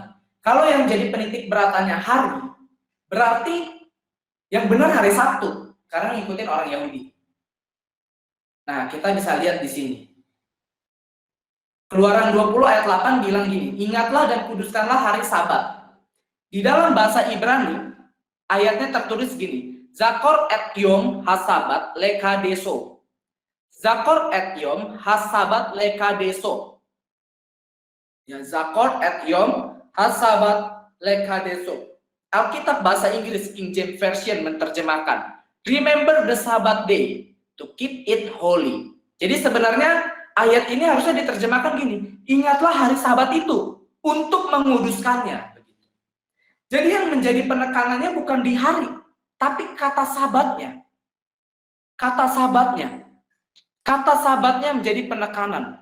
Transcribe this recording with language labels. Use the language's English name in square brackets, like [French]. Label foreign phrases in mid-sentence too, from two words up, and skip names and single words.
[Indonesian] Kalau yang jadi penitik beratannya hari, berarti yang benar hari Sabtu karena ngikutin orang Yahudi. Nah, kita bisa lihat di sini. Keluaran 20 ayat 8 bilang gini, ingatlah dan kuduskanlah hari Sabat. Di dalam bahasa Ibrani, ayatnya tertulis gini, [Hebrew] זכור את יום השבת לקדשו. זכור את יום השבת לקדשו. Ya, זכור את יום השבת לקדשו. [Indonesian] Alkitab bahasa Inggris King James Version menerjemahkan, [English] remember the Sabbath day to keep it holy. [Indonesian] Jadi sebenarnya ayat ini harusnya diterjemahkan gini, ingatlah hari Sabat itu untuk menguduskannya. Jadi yang menjadi penekanannya bukan di hari, tapi kata sabatnya. Kata sabatnya. Kata sabatnya menjadi penekanan.